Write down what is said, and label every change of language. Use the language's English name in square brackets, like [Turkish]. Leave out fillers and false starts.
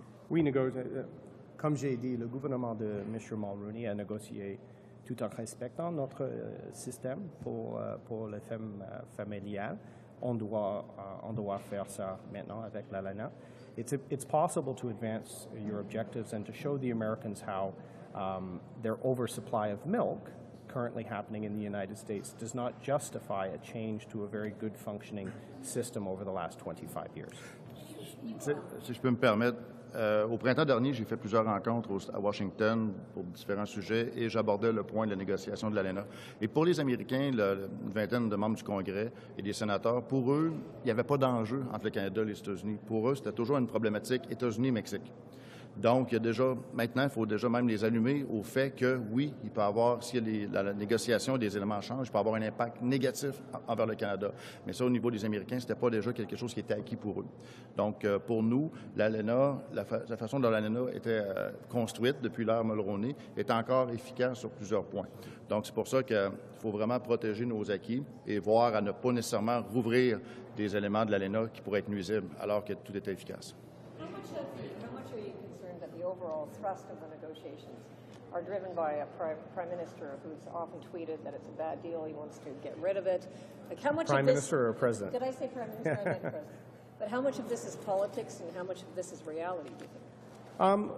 [French] Oui, comme j'ai dit, le gouvernement de M. Mulroney a négocié tout en respectant notre système pour les femmes familiales. On doit faire ça maintenant avec l'ALENA. [English] It's possible to advance your objectives and to show the Americans how their oversupply of milk currently happening in the United States does not justify a change to a very good functioning system over the last 25 years. [French] Si je peux me permettre, au printemps dernier, j'ai fait plusieurs rencontres à Washington pour différents sujets et j'abordais le point de la négociation de l'ALENA. Et pour les Américains, une vingtaine de membres du Congrès et des sénateurs, pour eux, il n'y avait pas d'enjeu entre le Canada et les États-Unis. Pour eux, c'était toujours une problématique États-Unis-Mexique. Donc, maintenant, il faut déjà même les allumer au fait que, oui, il peut avoir, si la négociation des éléments change, il peut avoir un impact négatif envers le Canada. Mais ça, au niveau des Américains, ce n'était pas déjà quelque chose qui était acquis pour eux. Donc, pour nous, l'ALENA, la façon dont l'ALENA était construite depuis l'ère Mulroney est encore efficace sur plusieurs points. Donc, c'est pour ça qu'il faut vraiment protéger nos acquis et voir à ne pas nécessairement rouvrir des éléments de l'ALENA qui pourraient être nuisibles alors que tout était efficace. [English] How much are you concerned that the overall thrust of the negotiations are driven by a prime minister who's often tweeted that it's a bad deal, he wants to get rid of it? Like how much Prime of this, Minister or President? Did I say Prime Minister? I meant President. But how much of this is politics and how much of this is reality, do you think?